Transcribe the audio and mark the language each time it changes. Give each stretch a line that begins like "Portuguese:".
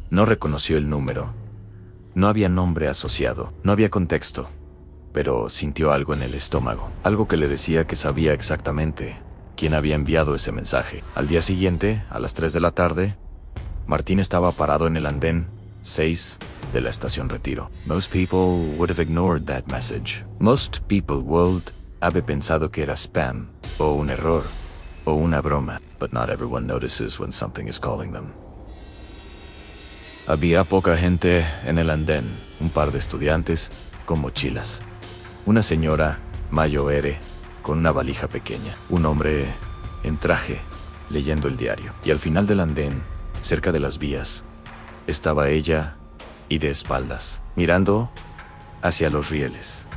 Spanish: No reconoció el número. No había nombre asociado, no había contexto, pero sintió algo en el estómago, algo que le decía que sabía exactamente quién había enviado ese mensaje. Al día siguiente, a las 3 de la tarde, Martín estaba parado en el andén 6 de la estación Retiro.
English: Most people would have ignored that message. Most people would have
Spanish: pensado que era spam, o un error, o una broma,
English: but not everyone notices when something is calling them.
Spanish: Había poca gente en el andén, un par de estudiantes con mochilas, una señora mayor con una valija pequeña, un hombre en traje leyendo el diario, y al final del andén, cerca de las vías, estaba ella, y de espaldas, mirando hacia los rieles.